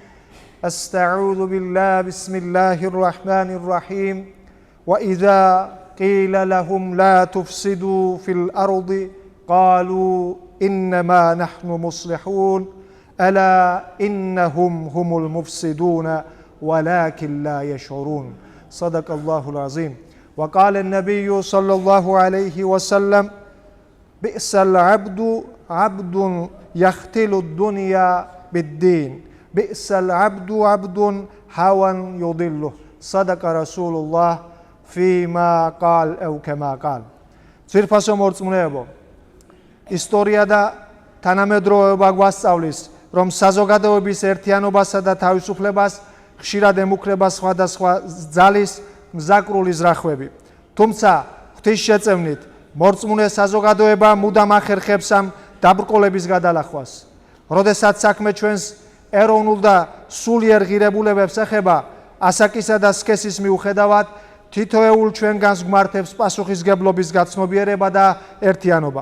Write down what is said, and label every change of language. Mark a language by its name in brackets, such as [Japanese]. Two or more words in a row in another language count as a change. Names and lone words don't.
[Arabic] أستعوذ بالله بسم الله الرحمن الرحيم وإذا قيل لهم لا تفسدوا في الأرض قالوا إنما نحن مصلحون ألا إنهم هم المفسدون ولكن لا يشعرون صدق الله العظيم وقال النبي صلى الله عليه وسلم بئس العبد عبد يختل الدنيا بالدين بئس العبد عبد هوى يضله صدق رسول الله فيما قال أو كما قال [Georgian] ძვირფასო მორწმუნეებო ისტორია და თანამედროვეობა გვასწავლის რომ საზოგადოების ერთიანობასა და თავისუფლებას ხშირად ემუქრება სხვადასხვა ძალის მზაკრული ზრახვები თუმცა ღვთის შეწევნით მორწმუნე საზოგადოება მუდამ ახერხებს ამ დაბრკოლების გადალახვას როდესაც საქმე ჩვენს ეროვნულ და სულიერ ღირებულებებს ეხება ასაკისა და სქესის მიუხედავად თითოეულ ჩვენგანს გვმართებს პასუხისგებლობის გაცნობიერება და ერთიანობა.